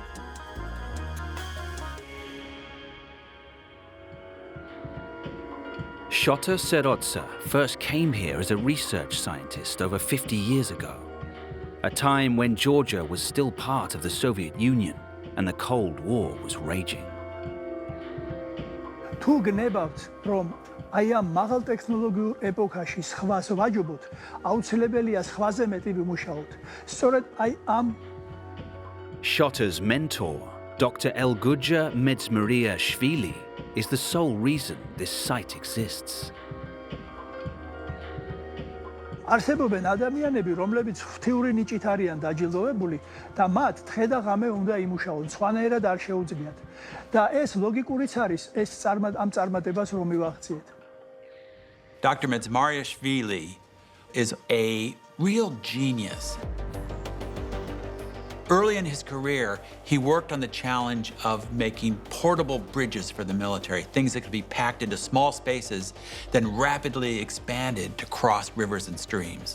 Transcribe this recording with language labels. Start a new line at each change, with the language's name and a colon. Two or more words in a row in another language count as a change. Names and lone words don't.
English: Shota Serodza first came here as a research scientist over 50 years ago, a time when Georgia was still part of the Soviet Union and the Cold War was raging.
Georgian: თუ გნებავთ, რომ აი ამ მაღალ ტექნოლოგიურ ეპოქაში სხვას ვაჯობოთ, აუცილებელია სხვაზე მეტი ვიმუშაოთ. სწორედ აი ამ
English: Shota's mentor, Dr. Elgudja Medzmariashvili, is the sole reason this site exists.
Georgian: არსებობენ ადამიანები, რომლებიც ღვთიური ნიჭით არიან დაჯილდოვებული და მათ დღე და ღამე უნდა იმუშაონ, სხვანაირად არ შეუძლიათ. და ეს ლოგიკურიც არის ეს ამ წარმატებას რომ მივახციეთ.
English: Dr. Medzmariashvili is a real genius. Early in his career, he worked on the challenge of making portable bridges for the military, things that could be packed into small spaces, then rapidly expanded to cross rivers and streams.